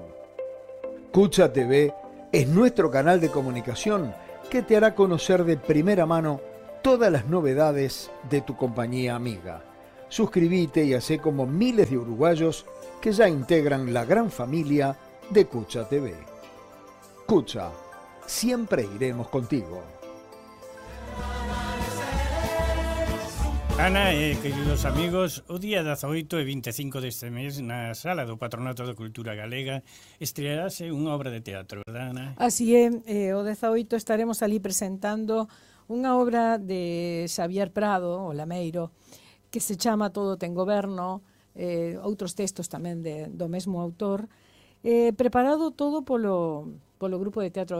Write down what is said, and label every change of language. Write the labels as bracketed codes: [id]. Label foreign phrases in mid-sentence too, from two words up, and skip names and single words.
[es] Cucha TV es nuestro canal de comunicación que te hará conocer de primera mano todas las novedades de tu compañía amiga. Suscríbete y hacé como miles de uruguayos que ya integran la gran familia de Cucha TV. Cucha, siempre iremos contigo. [gl] Ana e queridos amigos, o día 18 e 25 deste mes na Sala do Patronato da Cultura Galega estrearase unha obra de teatro, verdad, Ana? Así é, o 18 estaremos ali presentando unha obra de Xavier Prado, o Lameiro, que se chama Todo ten goberno, outros textos tamén do mesmo autor, preparado todo polo grupo de teatro.